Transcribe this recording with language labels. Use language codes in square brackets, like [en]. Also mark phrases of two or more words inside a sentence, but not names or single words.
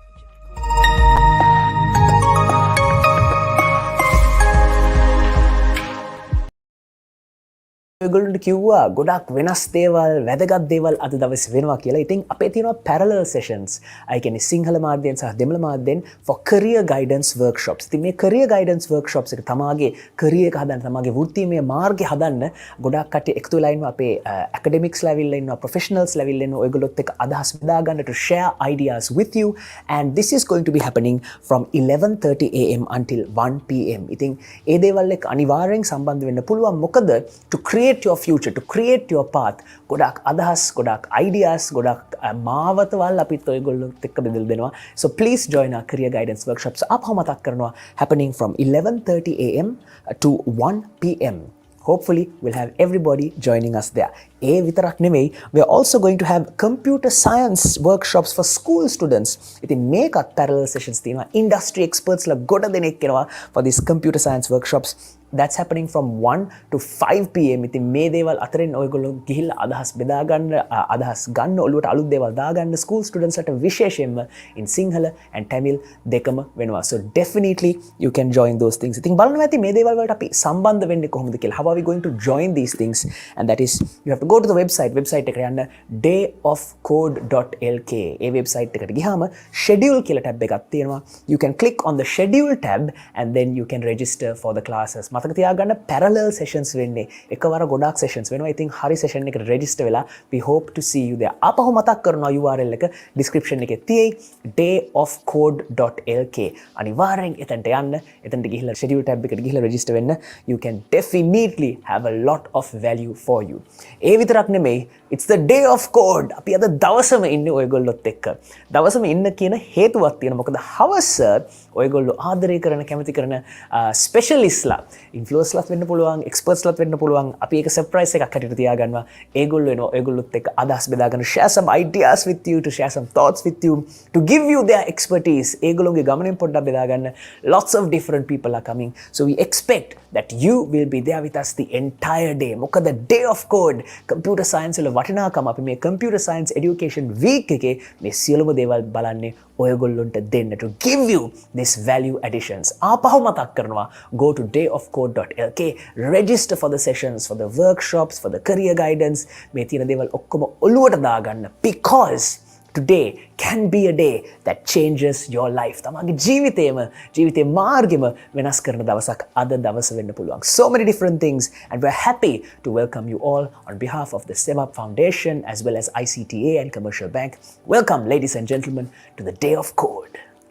[si] ඔයගොල්ලන්ට කිව්වා ගොඩක් වෙනස් දේවල් වැදගත් දේවල් අද දවසේ වෙනවා කියලා. ඉතින් අපේ තියෙනවා [en] parallel sessions. [si] ඒ කියන්නේ සිංහල මාධ්‍යයෙන් සහ දෙමළ මාධ්‍යයෙන් [en] for career guidance workshops. [si] ඉතින් මේ [en] career guidance workshops [si] එක තමාගේ career එක හදන්න, තමාගේ වෘත්තීය මාර්ගය හදන්න ගොඩක් කට්ටිය එකතු වෙලා ඉන්නවා. [en] අපේ academics level [si] එකේ ඉන්නවා, [en] professionals level [si] එකේ ඉන්නවා. ඔයගොල්ලොත් එක්ක අදහස් බෙදා ගන්න [en] to share ideas with you and this is going to be happening from 11:30 am until 1 pm. [si] ඉතින් ඒ දේවල් එක්ක අනිවාර්යෙන් සම්බන්ධ වෙන්න පුළුවන්. [en] මොකද to create your future, to create your path, [si] ගොඩක් අදහස්, ගොඩක් ideas, ගොඩක් මාවතවල් අපිත් ඔයගොල්ලොත් එක්ක බෙදලා දෙනවා. [en] So please join our career guidance workshops. [si] අපව මතක් කරනවා [en] happening from 11:30 am to 1 pm. Hopefully we'll have everybody joining us there. [si] ඒ විතරක් නෙවෙයි, [en] we are also going to have computer science workshops for school students. [si] ඉතින් මේකත් [en] parallel sessions [si] තියෙනවා. [en] Industry experts [si] ලා ගොඩ දෙනෙක් එනවා [en] for these computer science workshops. That's happening from 1 to 5 pm. [si] ඉතින් මේ දේවල් අතරින් ඔයගොල්ලෝ ගිහිල්ලා අදහස් බෙදා ගන්න, අදහස් ගන්න, ඔළුවට අලුත් දේවල් දාගන්න [en] school students [si] ලාට විශේෂයෙන්ම [en] in Sinhala and Tamil [si] දෙකම වෙනවා. [en] So definitely you can join those things. [si] ඉතින් බලන්න ඇති මේ දේවල් වලට අපි සම්බන්ධ වෙන්නේ කොහොමද කියලා. [en] How are we going to join these things? And that is, you have to go to the website [si] එකට යන්න [en] dayofcode.lk. [si] ඒ website එකට ගියාම schedule කියලා tab එකක් තියෙනවා. [en] You can click on the schedule tab and then you can register for the classes. [si] මතක තියාගන්න [en] parallel sessions [si] වෙන්නේ. එකවර ගොඩාක් sessions වෙනවා. ඉතින් හරි [en] session එකට register වෙලා we hope to see you there. [si] ආපහු මතක් කරනවා URL එක description එකේ තියෙයි dayofcode.lk. අනිවාර්යෙන් එතනට යන්න. එතනට ගිහිල්ලා [en] schedule tab [si] එකට ගිහිල්ලා register වෙන්න. [en] You can definitely have a lot of value for you. [si] ඒ විතරක් නෙමෙයි, [en] it's the day of code. [si] අපි අද දවසම ඉන්නේ ඔයගොල්ලොත් එක්ක. දවසම ඉන්න කියන හේතුවක් තියෙනවා. මොකද හවස ඔයගොල්ලෝ ආදරය කරන, කැමති කරන ස්පෙෂලිස්ට්ලා, ඉන්ෆ්ලුවෙන්සර්ලාත් වෙන්න පුළුවන්, එක්ස්පර්ට්ස්ලාත් වෙන්න පුළුවන්. අපි ඒක සර්ප්‍රයිස් එකක් හැටියට තියාගන්නවා. ඒගොල්ලෝ එනවා ඔයගොල්ලොත් එක්ක අදහස් බෙදා ගන්න, [en] share some ideas with you, to share some thoughts with you, to give you their expertise. [si] ඒගොල්ලෝගේ ගමනින් පොඩ්ඩක් බෙදා ගන්න. [en] Lots of different people are coming. So we expect that you will be there with us the entire day. [si] මොකද [en] day of code, computer science [si] වල වටිනාකම අපි මේ [en] computer science education week [si] එකේ මේ සියලුම දේවල් බලන්නේ ඔයගොල්ලොන්ට දෙන්න, [en] to give you this value additions. [si] ආපහු මතක් කරනවා, [en] go to dayofcode.lk, register for the sessions, for the workshops, for the career guidance. [si] මේ තියෙන දේවල් ඔක්කොම ඔළුවට දාගන්න, [en] because today can be a day that changes your life. [si] තමගේ ජීවිතේ මාර්ගෙම වෙනස් කරන දවසක් අද දවස වෙන්න පුළුවන්. [en] So many different things, and we're happy to welcome you all on behalf of the STEMUp Foundation as well as ICTA and Commercial Bank. Welcome, ladies and gentlemen, to the Day of Code.